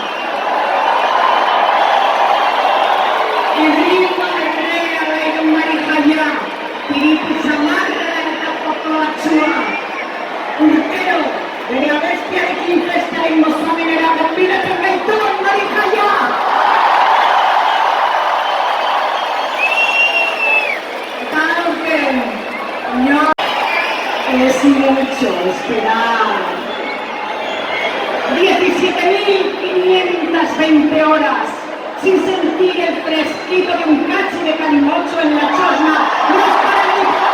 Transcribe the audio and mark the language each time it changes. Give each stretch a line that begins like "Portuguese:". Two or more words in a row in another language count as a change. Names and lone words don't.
Basque: Herriko errealean Marijaia, piritu zamarra eta potoatsua. Urtero, bere abestiarekin festaren gozamenera gonbidatzen gaituen Marijaia. Eta aurten,
Spanish: no. Es mucho esperar. 17.520 horas sin sentir el fresquito de un cachi de calimocho en la chosna. ¡No es para mí!